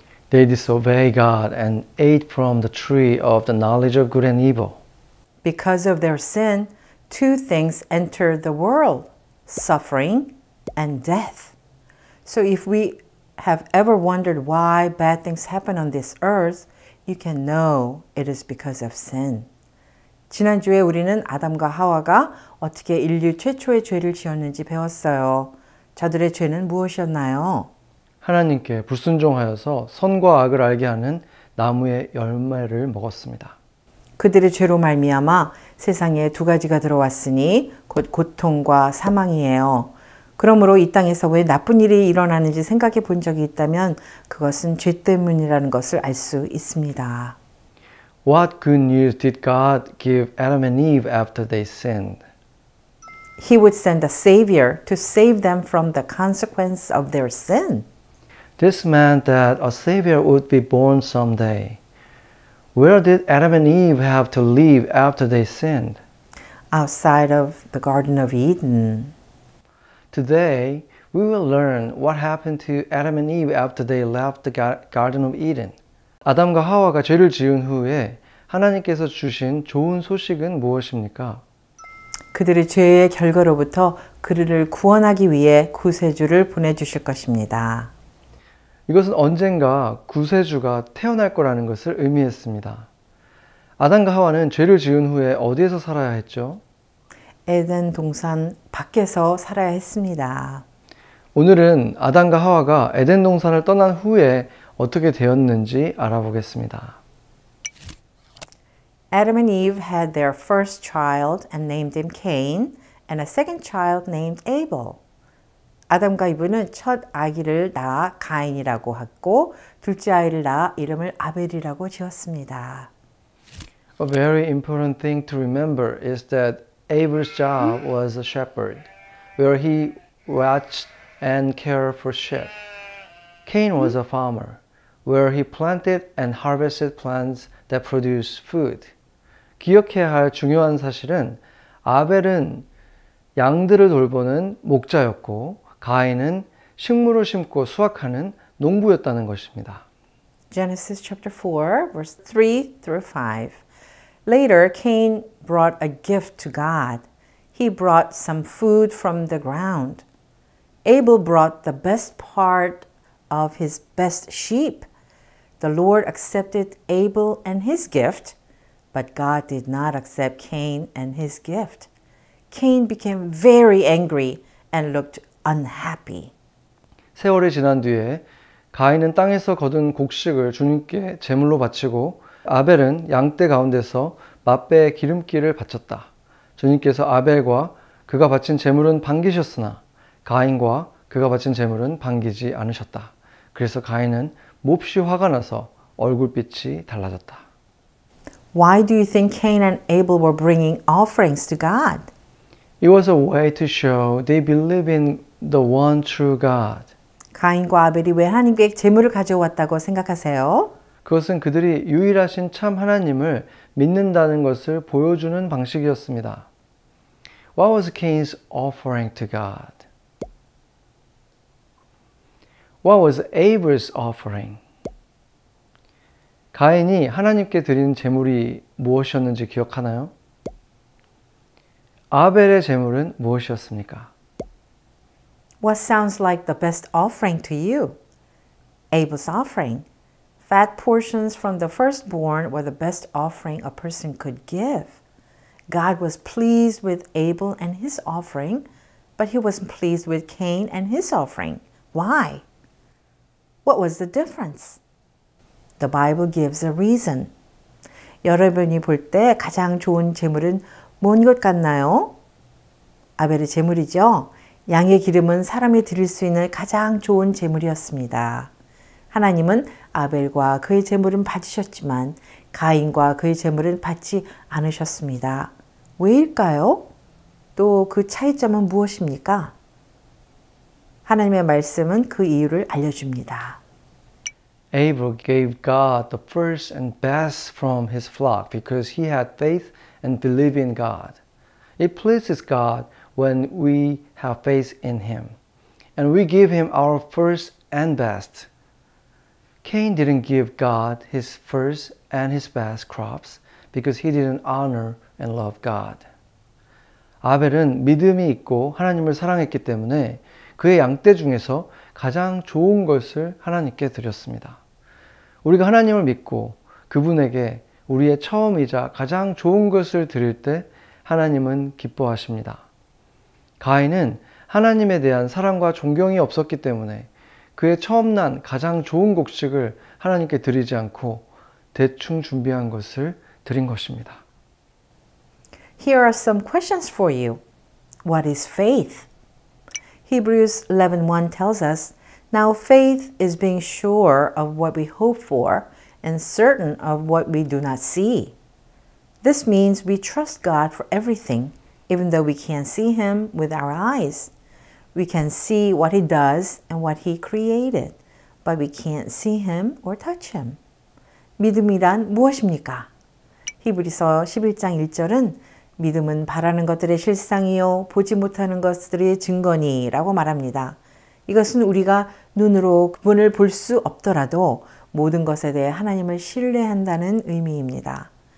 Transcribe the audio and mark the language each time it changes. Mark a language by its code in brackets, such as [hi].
[en] They disobeyed God and ate from the tree of the knowledge of good and evil. Because of their sin, two things entered the world, suffering and death. So if we have ever wondered why bad things happen on this earth, you can know it is because of sin. [ko] 지난주에 우리는 아담과 하와가 어떻게 인류 최초의 죄를 지었는지 배웠어요. 저들의 죄는 무엇이었나요? 하나님께 불순종하여서 선과 악을 알게 하는 나무의 열매를 먹었습니다. 그들의 죄로 말미암아 세상에 두 가지가 들어왔으니 곧 고통과 사망이에요. 그러므로 이 땅에서 왜 나쁜 일이 일어나는지 생각해 본 적이 있다면 그것은 죄 때문이라는 것을 알 수 있습니다. [en] What good news did God give Adam and Eve after they sinned? He would send a savior to save them from the consequence of their sin. This meant that a Savior would be born someday. Where did Adam and Eve have to live after they sinned? Outside of the Garden of Eden. Today, we will learn what happened to Adam and Eve after they left the Garden of Eden. [ko] 아담과 하와가 죄를 지은 후에 하나님께서 주신 좋은 소식은 무엇입니까? 그들의 죄의 결과로부터 그들을 구원하기 위해 구세주를 보내주실 것입니다. 이것은 언젠가 구세주가 태어날 거라는 것을 의미했습니다. 아담과 하와는 죄를 지은 후에 어디에서 살아야 했죠? 에덴 동산 밖에서 살아야 했습니다. 오늘은 아담과 하와가 에덴 동산을 떠난 후에 어떻게 되었는지 알아보겠습니다. [en] Adam and Eve had their first child and named him Cain, and a second child named Abel. [ko] 아담과 이브는 첫 아기를 낳아 가인이라고 했고 둘째 아이를 낳아 이름을 아벨이라고 지었습니다. [en] A very important thing to remember is that Abel's job was a shepherd, where he watched and cared for sheep. Cain was a farmer, where he planted and harvested plants that produced food. [ko] 기억해야 할 중요한 사실은 아벨은 양들을 돌보는 목자였고 가인은 식물을 심고 수확하는 농부였다는 것입니다. [en] Genesis chapter 4, verse 3 through 5. Later, Cain brought a gift to God. He brought some food from the ground. Abel brought the best part of his best sheep. The Lord accepted Abel and his gift, but God did not accept Cain and his gift. Cain became very angry and looked unhappy. [ko] 세월이 지난 뒤에 가인은 땅에서 거둔 곡식을 주님께 제물로 바치고 아벨은 양떼 가운데서 맛배의 기름기를 바쳤다. 주님께서 아벨과 그가 바친 제물은 반기셨으나 가인과 그가 바친 제물은 반기지 않으셨다. 그래서 가인은 몹시 화가 나서 얼굴빛이 달라졌다. [en] Why do you think Cain and Abel were bringing offerings to God? It was a way to show they believe in the one true God. [ko] 가인과 아벨이 왜 하나님께 제물을 가져왔다고 생각하세요? 그것은 그들이 유일하신 참 하나님을 믿는다는 것을 보여주는 방식이었습니다. [en] What was Cain's offering to God? What was Abel's offering? [ko] 가인이 하나님께 드린 제물이 무엇이었는지 기억하나요? 아벨의 제물은 무엇이었습니까? [en] What sounds like the best offering to you? Abel's offering. Fat portions from the firstborn were the best offering a person could give. God was pleased with Abel and his offering, but he wasn't pleased with Cain and his offering. Why? What was the difference? The Bible gives a reason. [ko] 여러분이 볼 때 가장 좋은 제물은 뭔 것 같나요? 아벨의 제물이죠. 양의 기름은 사람이 드릴 수 있는 가장 좋은 제물이었습니다. 하나님은 아벨과 그의 제물은 받으셨지만 가인과 그의 제물은 받지 않으셨습니다. 왜일까요? 또 그 차이점은 무엇입니까? 하나님의 말씀은 그 이유를 알려줍니다. [en] Abel gave God the first and best from his flock because he had faith and believed in God. It pleases God when we have faith in him, and we give him our first and best. Cain didn't give God his first and his best crops because he didn't honor and love God. [ko] 아벨은 믿음이 있고 하나님을 사랑했기 때문에 그의 양떼 중에서 가장 좋은 것을 하나님께 드렸습니다. 우리가 하나님을 믿고 그분에게 우리의 처음이자 가장 좋은 것을 드릴 때 하나님은 기뻐하십니다. 가인은 하나님에 대한 사랑과 존경이 없었기 때문에 그의 처음 난 가장 좋은 곡식을 하나님께 드리지 않고 대충 준비한 것을 드린 것입니다. [en] Here are some questions for you. What is faith? Hebrews 11:1 tells us, Now faith is being sure of what we hope for and certain of what we do not see. This means we trust God for everything, even though we can't see Him with our eyes. We can see what He does and what He created, but we can't see Him or touch Him. [ko] 믿음이란 무엇입니까? 히브리서 11장 1절은 믿음은 바라는 것들의 실상이요 보지 못하는 것들의 증거니라고 말합니다. 이것은 우리가 눈으로 그분을 볼 수 없더라도 모든 것에 대해 하나님을 신뢰한다는 의미입니다.